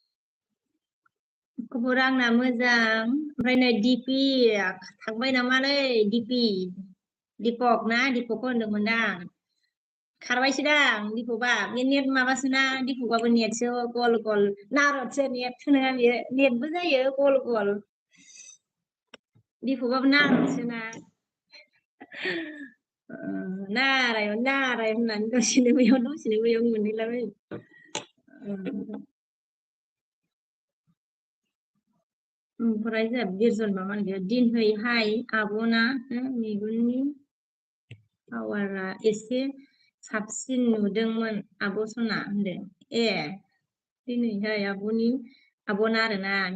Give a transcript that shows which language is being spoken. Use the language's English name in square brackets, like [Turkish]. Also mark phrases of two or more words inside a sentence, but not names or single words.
[Bodo] खबरा आंना मोजां ओमफ्राय नै DP थांबाय नामालै DP दिपक ना दिपकखौ होनदोंमोन आं खारबायसो दां दिपकआ बे नेट माबासोना दिपकआबो नेटसो गल गल नारदसो नेटसो नङा बेयो नेटबो जायो गल गल दिपकआबो नारदसोना नारायण नारायण होननानै दसेनो बैयाव मोनहैलाबायो ओमफ्राय जोंहा बिरजन माबा दिनहैहाय आब'ना मेगननि पावारा एसे साबसिन नुदोंमोन आब' सना होनदों दिनैहाय आब'ना आरोना